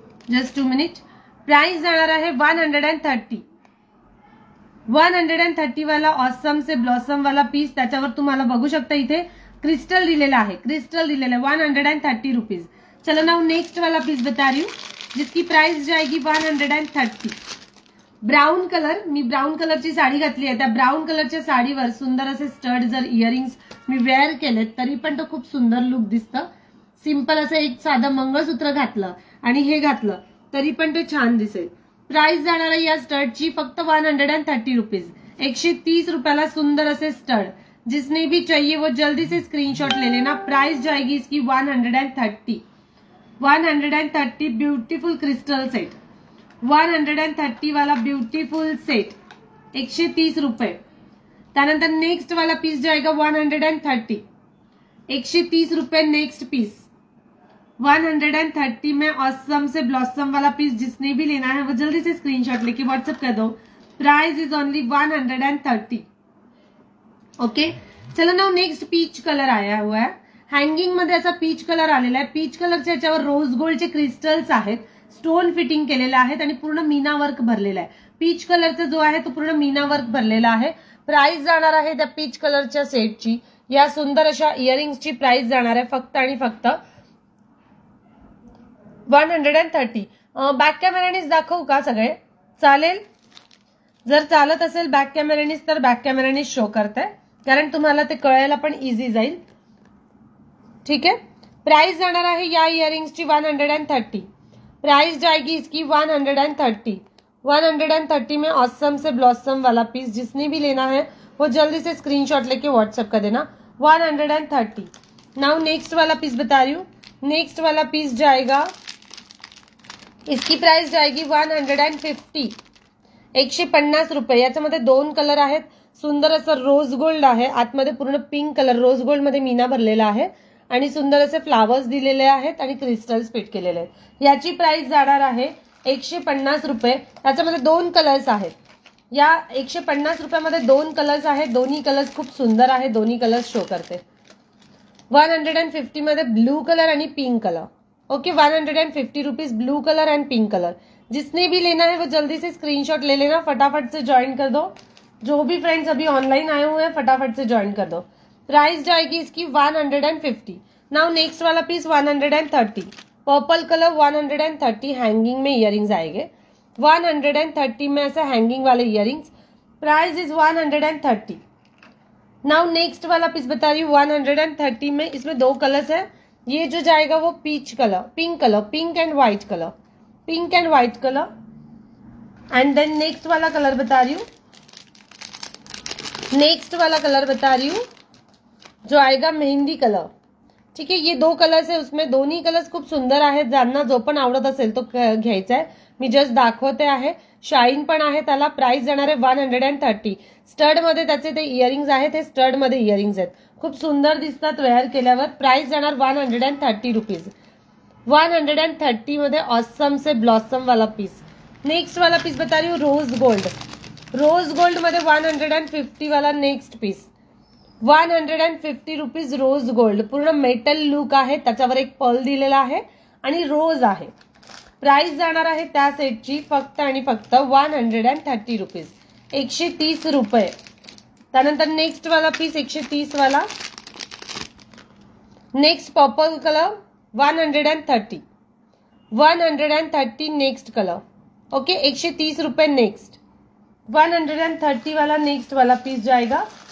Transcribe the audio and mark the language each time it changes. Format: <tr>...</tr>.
<mr>Just 2 minute. Price जाणार आहे 130।</mr> <hi>130 वाला ऑसम से ब्लॉसम वाला पीस,</hi> <mr>त्याच्यावर तुम्हाला बघू शकता इथे क्रिस्टल दिलेला आहे, क्रिस्टल दिलेला 130 रुपीज।</mr> <hi>चलो नाउ नेक्स्ट वाला पीस बता रही हूँ, जिसकी प्राइस जाएगी 130।</hi> <mr>ब्राउन कलर, मी ब्राउन कलरची साडी घातली आहे, त्या ब्राउन कलरच्या साडीवर सुंदर असे स्टड जर इयरिंग्स मी वेअर केलेत तरी पण तो खूप सुंदर लुक दिसतं। सिंपल असं एक साधं मंगळसूत्र घातलं आणि हे घातलं तरी पण ते छान दिसेल। प्राइस जाणार आहे या स्टडची फक्त 130 रुपीज, 130 रुपयाला सुंदर असे स्टड।</mr> <hi>जिसने भी चाहिए वो जल्दी से स्क्रीनशॉट ले लेना। प्राइस जाएगी इसकी 130, 130। ब्यूटीफुल क्रिस्टल सेट, 130 वाला ब्यूटीफुल सेट, 130 रुपये। त्यानंतर नेक्स्ट वाला पीस जाएगा 130, 130 रुपए नेक्स्ट पीस। 130 में ऑसम से ब्लॉसम वाला पीस जिसने भी लेना है वो जल्दी से स्क्रीनशॉट लेके व्हाट्सएप कर दो। Price is only 130। ओके, चलो ना नेक्स्ट पीच कलर आया हुआ आहे।</hi> <mr>हँगिंग मध्ये असा पीच कलर आलेला आहे। पीच कलरच्या याच्यावर रोज गोल्डचे क्रिस्टल्स आहेत, स्टोन फिटिंग केलेला आहे आणि पूर्ण मीना वर्क भरलेला आहे। पीच कलरचा जो आहे तो पूर्ण मीना वर्क भरलेला आहे। प्राइस जाणार आहे त्या पीच कलरच्या सेटची, या सुंदर अशा इयरिंग्सची प्राइस जाणार आहे फक्त आणि फक्त 130। बॅक कॅमेरानेच दाखवू का सगळे? चालेल? जर चालत असेल बॅक कॅमेरानेच तर बॅक कॅमेरानेच शो करते, कारण तुम्हाला ते कळायला पण इझी जाईल।</mr> <hi>ठीक है,</hi> <mr>प्राइस जाणार आहे या इयरिंग्सची 130।</mr> <hi>प्राइस जाएगी इसकी 130। 130 में ऑसम से ब्लॉसम वाला पीस जिसने भी लेना है वो जल्दी से स्क्रीनशॉट लेके व्हाट्सएप कर देना। 130। नाउ नेक्स्ट वाला पीस बता रही हूँ। नेक्स्ट वाला पीस जाएगा, इसकी प्राइस जाएगी 150, 150 रुपये।</hi> <mr>याच्यामध्ये 2 कलर आहेत। सुंदर असं रोज गोल्ड आहे, आतमध्ये पूर्ण पिंक कलर रोज गोल्ड मध्ये मीना भरलेला आहे आणि सुंदर असे फ्लावर्स दिलेले आहेत आणि क्रिस्टल्स फिट केलेले आहेत। याची प्राइस जाणार आहे 150 रुपये। याच्यामध्ये 2 कलर्स आहेत। या 150 रुपयामध्ये 2 कलर्स आहेत, दोन्ही कलर्स खूप सुंदर आहे, दोन्ही कलर्स शो करते। 150 मध्ये ब्लू कलर आणि pink colour.</mr> <hi>Okay, 150 rupees blue colour and pink colour. जिसने भी लेना है वो जल्दी से स्क्रीनशॉट ले लेना, फटाफट से ज्वाइन कर दो। जो भी फ्रेंड्स अभी ऑनलाइन आए हुए हैं फटाफट से ज्वाइन कर दो। प्राइस जाएगी इसकी 150। नाउ नेक्स्ट वाला पीस 130, पर्पल कलर 130। हैंगिंग में इयरिंग्स आएंगे 130 में, ऐसे हैंगिंग वाले earrings. Price is 130। Now next वाला पीस बता रही हूँ 130 में। इसमें 2 कलर्स है। ये जो जाएगा वो peach colour, pink and white colour, pink and white colour. And then next वाला कलर बता रही हूँ, नेक्स्ट वाला कलर बता रही हूँ जो आएगा मेहंदी कलर। ठीक है, ये 2 कलर्स है,</hi> <mr>उसमें दोन्ही कलर्स खूप सुंदर आहेत। ज्यांना जो पण आवडत असेल तो घ्यायचा आहे। मी जस्ट दाखवते आहे, शाईन पण आहे त्याला। प्राइस जाणार आहे 130। स्टड मध्ये त्याचे ते इयरिंग्स आहेत, हे स्टड मध्ये इयरिंग्स आहेत, खूप सुंदर दिसतात वेअर केल्यावर। प्राइस जाणार 130 रुपीज।</mr> <hi>130 मध्ये ऑसम से ब्लॉसम वाला पीस। नेक्स्ट वाला पीस बता रही हूँ रोज गोल्ड। रोज गोल्ड मध्ये 150 वाला next piece.</hi> <mr>150 rupees rose gold, पूर्ण मेटल लुक आहे, त्याच्यावर एक पर्ल दिलेला आहे आणि रोज आहे। प्राइस जाणार आहे त्या सेटची फक्त आणि फक्त 130 रुपीज, 130 रुपये। त्यानंतर नेक्स्ट वाला पीस 130 वाला। Next purple colour 130, 130 next colour.</mr> <hi>Okay, 130 रुपये नेक्स्ट। 130 वाला नेक्स्ट वाला पीस जाएगा।</hi>